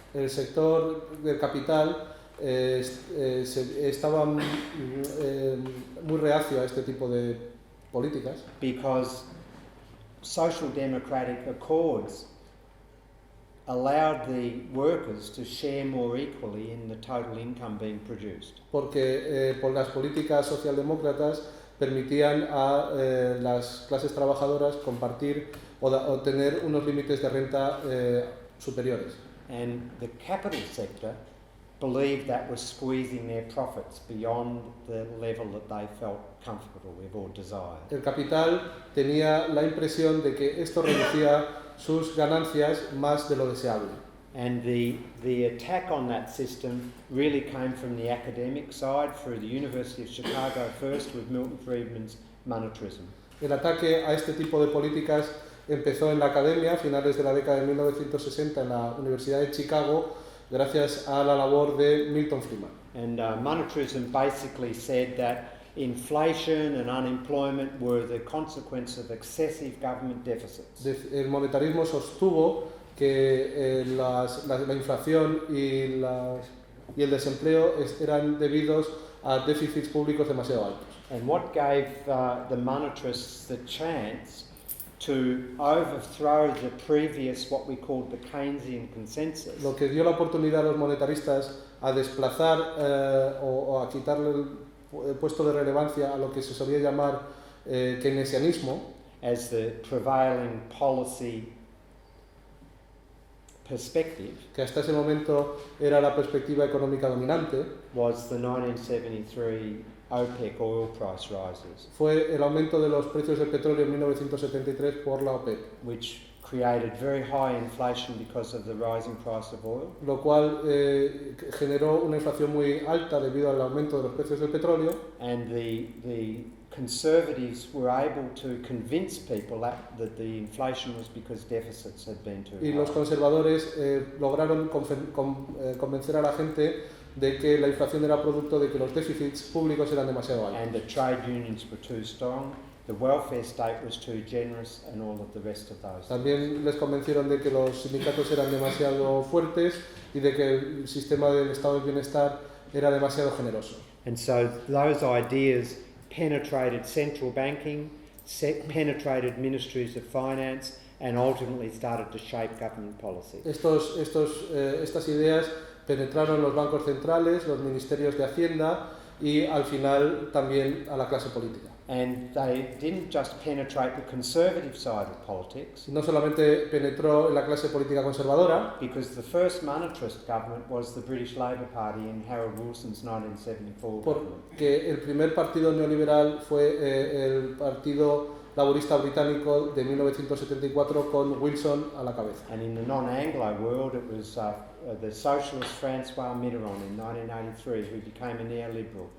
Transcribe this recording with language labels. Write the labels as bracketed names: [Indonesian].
[Spanish] El sector del capital estaba muy reacio a este tipo de políticas, [English] Because social democratic accords allowed the workers to share more equally in the total income being produced. [Spanish] porque por las políticas socialdemócratas permitían a las clases trabajadoras compartir o tener unos límites de renta superiores. [English] And the capital sector believed that was squeezing their profits beyond the level that they felt comfortable with or desired. [Spanish] El capital tenía la impresión de que esto reducía sus ganancias más de lo deseable. [English] And the attack on that system really came from the academic side through the University of Chicago first with Milton Friedman's monetarism. [Spanish] El ataque a este tipo de políticas empezó en la academia a finales de la década de 1960 en la Universidad de Chicago, gracias a la labor de Milton Friedman. [English] And monetarism basically said that inflation and unemployment were the consequence of excessive government deficits. [Spanish] El monetarismo sostuvo que la inflación y el desempleo eran debidos a déficits públicos demasiado altos. [English] And what gave the monetarists the chance to overthrow the previous, what we called the Keynesian consensus, [Spanish] Lo que dio la oportunidad a los monetaristas a desplazar o a quitarle el puesto de relevancia a lo que se solía llamar keynesianismo, [English] as the prevailing policy perspective, [Spanish] que hasta ese momento era la perspectiva económica dominante, [English] was the 1973 OPEC oil price rises, [Spanish] fue el aumento de los precios del petróleo en 1973 por la OPEP, [English] which created very high inflation because of the rising price of oil. [Spanish] lo cual generó una inflación muy alta debido al aumento de los precios del petróleo, [English] And the conservatives were able to convince people that the inflation was because deficits had been too [Spanish] y los [English] high. [Spanish] conservadores lograron convencer a la gente de que la inflación era producto de que los déficits públicos eran demasiado altos. [English] And the trade unions were too strong, the welfare state was too generous, and all of the rest of those. [Spanish] También les convencieron de que los sindicatos eran demasiado fuertes y de que el sistema del estado del bienestar era demasiado generoso. [English] And so those ideas penetrated central banking, penetrated ministries of finance, and ultimately started to shape government policy. [Spanish] Estas ideas penetraron los bancos centrales, los ministerios de Hacienda y al final también a la clase política. [English] And they didn't just penetrate the conservative side of politics, [Spanish] No solamente penetró en la clase política conservadora, [English] because the first monetarist government was the British Labour Party in Harold Wilson's 1974 government. [Spanish] porque el primer partido neoliberal fue el Partido Laborista Británico de 1974 con Wilson a la cabeza. [English] And in the non-Anglo world, it was the socialist Francois Mitterrand in 1983 who became a neoliberal.